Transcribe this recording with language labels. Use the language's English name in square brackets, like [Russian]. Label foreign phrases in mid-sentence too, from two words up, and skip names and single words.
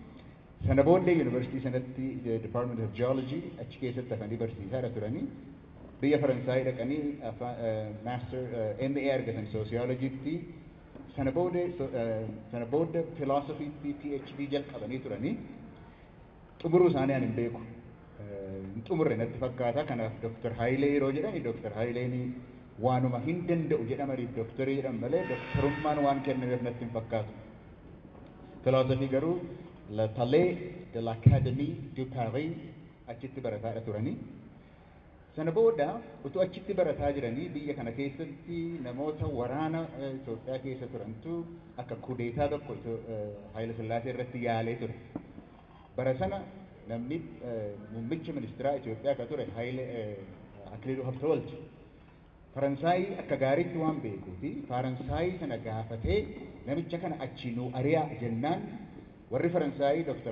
[Oromo] Sana booddee yuunivarsiitii sanatti [English] Department of Geology [Oromo] achi keessatti hafanii barsiisaa turanii biyya Faransaay dhaqanii [English] master MA [Oromo] argatan sociologytti sana booda philosophy PhD jalqabanii turanii xumuruu isaanii ani hin beeku. Xumurre natti fakkaata kanaaf Dr. Hayilee yeroo jedhani Dr. Hayileen waanuma hin danda'u jedhamaniif doktorii jedhan malee doktorummaan waan kennameef natti hin fakkaatu. Philosophy garuu le Palais de l'Académie de Paris achitti barataadha turanii. Sana booda utuu achitti barataa jiranii biyya kana keessatti namoota waraana Itoophiyaa keessa turantu akka kudeetaa tokko Haayile Sillaasee irratti yaalee ture. Bara sana namni muummicha ministeeraa Itoophiyaa akka ture Akiliiluu Habtewalchi Faransaay akka gaariitti waan beekuu fi Faransaay sana gaafatee namicha kana achi nuu ari'a jennaan warri Faransaay Dr.